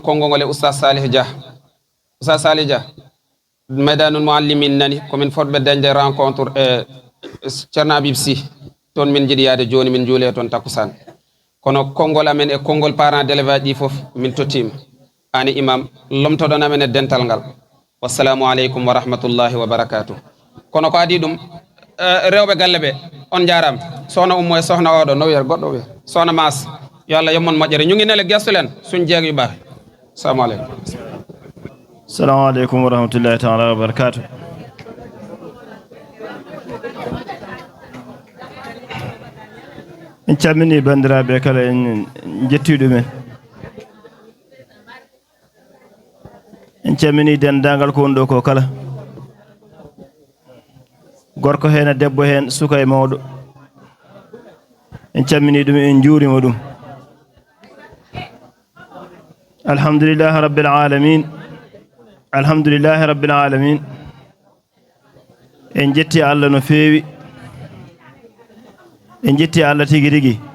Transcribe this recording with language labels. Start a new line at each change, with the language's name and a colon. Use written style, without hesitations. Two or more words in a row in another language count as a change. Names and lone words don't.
Fula: konngol e oustaz Salih Dia oustaz Salih Dia Maydanul Muallimin nani komin fotɓe dañde rencontre e Ceerno Habib Sy toon min jiiɗi yaade joni min juule toon takusan kono konngol amen e konngol
French: parent d'élève
Fula: ɗi foof min tottima ani imam lomtoɗon amen e dental ngal
Arabic: والسلام عليكم ورحمة الله وبركاته
Fula: kono ko adi ɗum rewɓe galle ɓe on jarama sohna ummo e sohna oɗo no wiyer goɗɗo wiyer sohna mas yo Allah yommon moƴƴere
Wolof: ñuguinele gestulen suñ jeeg yu baax
Arabic: السلام عليكم السلام عليكم ورحمة الله تعالى وبركاته
Fula: en calmini bandiraɓe kala en jettiɗumen en calmini dendagal ko woni ɗo ko kala gorko hen e debbo hen suka e mawɗo en calmini ɗum en juurima ɗum
Arabic: الحمد لله رب العالمين الحمد لله رب العالمين
Fula: en jetti Allah no feewi en jetti Allah tigi rigi